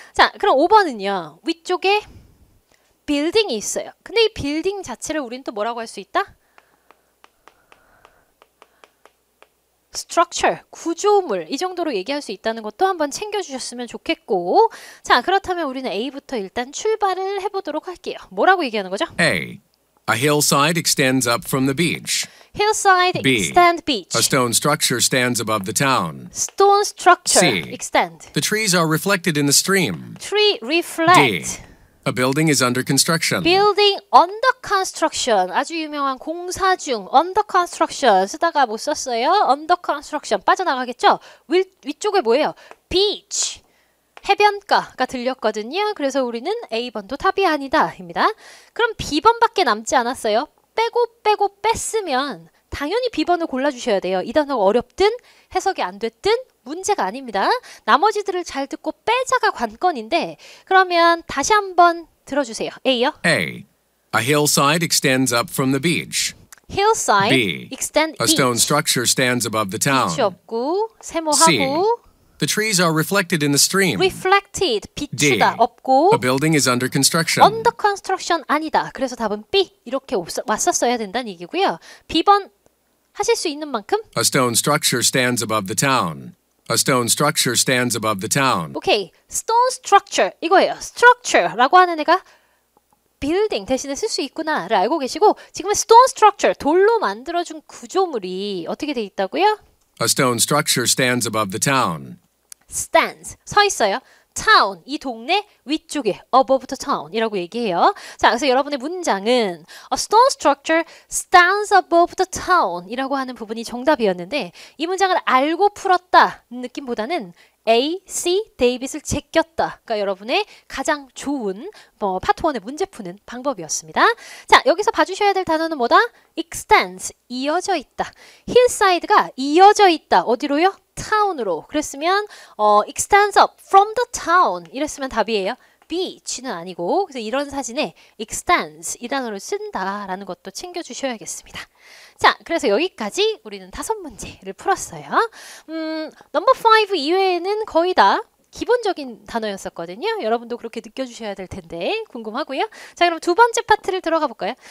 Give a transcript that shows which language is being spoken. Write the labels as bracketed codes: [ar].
[ko] 자, 그럼 5번은요. 위쪽에 빌딩이 있어요. 근데 이 빌딩 자체를 우리는 또 뭐라고 할 수 있다? structure, 구조물 이 정도로 얘기할 수 있다는 것도 한번 챙겨주셨으면 좋겠고 자, 그렇다면 우리는 A부터 일단 출발을 해보도록 할게요. 뭐라고 얘기하는 거죠? [en] A, a hillside extends up from the beach. hillside, B. extend, beach. A stone structure stands above the town. stone structure, C. extend. The trees are reflected in the stream. tree, D, reflect. a building is under construction. building under construction. [ko] 아주 유명한 공사 중 under construction 쓰다가 못 썼어요. under construction 빠져나가겠죠? 위쪽에 뭐예요? beach. 해변가가 들렸거든요. 그래서 우리는 A번도 답이 아니다 입니다. 그럼 B번밖에 남지 않았어요. 빼고 뺐으면 당연히 B번을 골라주셔야 돼요. 이 단어가 어렵든 해석이 안 됐든 문제가 아닙니다. 나머지들을 잘 듣고 빼자가 관건인데 그러면 다시 한번 들어주세요. A요. [en] A, a hillside extends up from the beach. hillside, B. extend, A beach. stone structure stands above the town. [ko] beach 없고 [en] C. [ko] 세모하고 [en] The trees are reflected in the stream. reflected, D, [ko] 비추다 없고 [en] a building is under construction. under construction [ko] 아니다. 그래서 답은 B 이렇게 왔었어야 된다는 얘기고요. B번 하실 수 있는 만큼 [en] A stone structure stands above the town. A stone structure stands above the town. [ko] 오케이. [en] stone structure [ko] 이거예요. structure라고 하는 애가 building 대신에 쓸 수 있구나를 알고 계시고 지금은 stone structure 돌로 만들어준 구조물이 어떻게 돼 있다고요? [en] A stone structure stands above the town. [ko] stands 서 있어요. town 이 동네 위쪽에 [en] above the town [ko] 이라고 얘기해요. 자, 그래서 여러분의 문장은 [en] a stone structure stands above the town [ko] 이라고 하는 부분이 정답이었는데 이 문장을 알고 풀었다는 느낌보다는 A, C, 데이빗을 제꼈다. 그러니까 여러분의 가장 좋은 파트 1의 문제 푸는 방법이었습니다. 자, 여기서 봐주셔야 될 단어는 뭐다? extends, 이어져 있다. hillside가 이어져 있다. 어디로요? town으로. 그랬으면 extends up from the town 이랬으면 답이에요. beach는 아니고, 그래서 이런 사진에 extends 이 단어를 쓴다라는 것도 챙겨주셔야겠습니다. 자, 그래서 여기까지 우리는 5문제를 풀었어요. 넘버 5 이외에는 거의 다 기본적인 단어였었거든요. 여러분도 그렇게 느껴주셔야 될 텐데 궁금하고요. 자, 그럼 두 번째 파트를 들어가 볼까요?